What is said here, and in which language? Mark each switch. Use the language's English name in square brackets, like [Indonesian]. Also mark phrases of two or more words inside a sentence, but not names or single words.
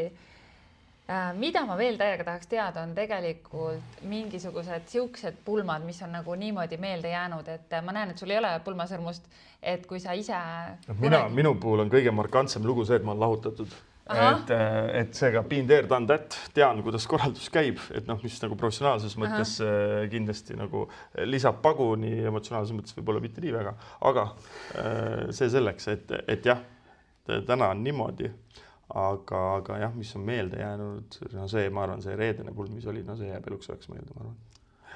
[Estonian] Mida ma veel täiega tahaks teada, on tegelikult mingisugused siuksed pulmad, mis on nagu niimoodi meelde jäänud, et ma näen, et sul ei ole pulmasõrmust, et kui sa ise... Minu puhul on kõige markantsem lugu see, et ma olen lahutatud. Et seega [English] been there, done that, [Estonian] tean, kuidas korraldus käib, et mis nagu professionaalses mõttes kindlasti nagu lisab pagu, nii emotsionaalses mõttes võib-olla mitte nii väga, aga see selleks, et jah, täna on niimoodi, aga jah, mis on meelde jäänud, see, ma arvan, see reedene pulm, mis oli, see jääb eluks ajaks meelde, ma arvan.